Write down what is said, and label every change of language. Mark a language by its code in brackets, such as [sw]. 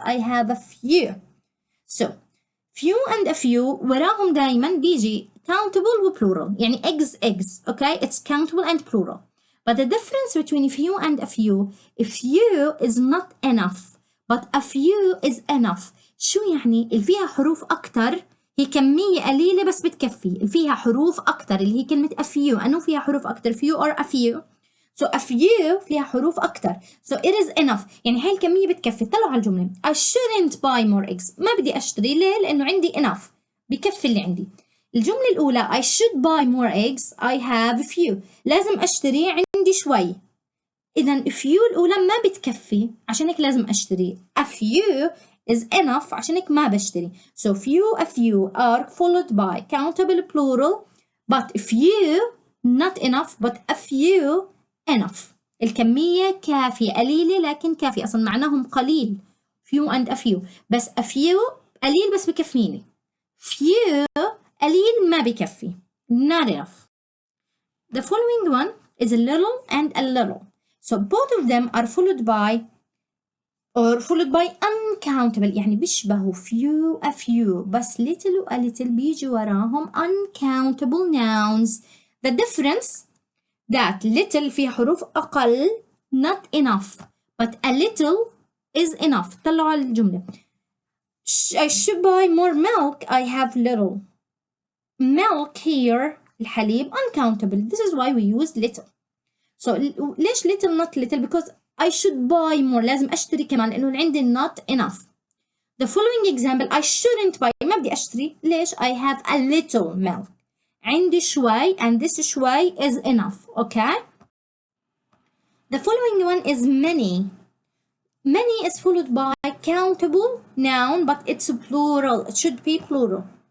[en] I have a few. So few and a few [ar] وراهم دايما بيجي [en] countable و plural. يعني eggs. Okay, it's countable and plural. But the difference between few and a few is not enough, but a few is enough. [ar] شو يعني؟ اللي فيها حروف أكتر هي كمية قليلة بس بتكفي. اللي فيها حروف أكتر اللي هي كلمة a few. أنه فيها حروف أكتر [en] few or a few. So a few [ar] فيها حروف أكتر. [en] So it is enough. [ar] يعني هاي الكمية بتكفي. طلعوا على الجملة. [en] I shouldn't buy more eggs. [ar] ما بدي أشتري. ليه؟ لأنه عندي enough. بكفي اللي عندي. الجملة الأولى [en] I should buy more eggs. I have a few. [ar] لازم أشتري عندي شوي. إذا few الأولى ما بتكفي عشان هيك لازم أشتري. [en] A few is enough [ar] عشان هيك ما بشتري. [en] So a few are followed by countable plural, but few not enough, but a few enough. [ar] الكمية كافية قليلة لكن كافية. أصلا معناهم قليل. [en] Few and a few. [ar] بس a few قليل بس بكفيني. Few قليل ما بكفي. [en] Not enough. The following one is a little and a little. So both of them are followed by uncountable. [ar] يعني بيشبهوا a few بس little و a little بيجي وراهم uncountable nouns. [en] The difference that little [ar] فيها حروف أقل [en] not enough, but a little is enough. [ar] طلعوا على الجملة. [en] I should buy more milk. I have little. Milk here الحليب uncountable. This is why we use little. So ليش little not little? Because I should buy more. [ar] لازم أشتري كمان لأنه عندي not enough. [en] The following example I shouldn't buy. [ar] ما بدي أشتري. [en] ليش؟ I have a little milk. [ar] عندي شوي [en] and this شوي is enough. Okay? The following one is many. Many is followed by countable noun, but it's plural. It should be plural.